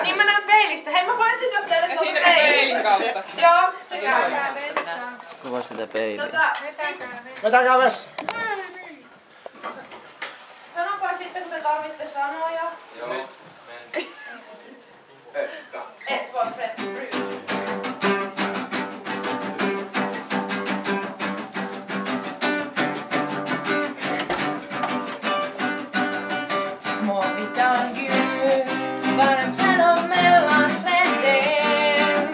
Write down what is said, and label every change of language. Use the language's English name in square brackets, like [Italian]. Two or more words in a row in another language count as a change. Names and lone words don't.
[Finnish] Niin mä näen peilistä. Hei, mä voin sitä teille Ja siinä peilin kautta. Joo, se käy. Kuva sitä peiliä. Vetäkää vessa. Sanokaa sitten, kun te tarvitte sanoja. Joo. Et voi Fred. [Swedish] Småvital ljus var en känna mellan träden.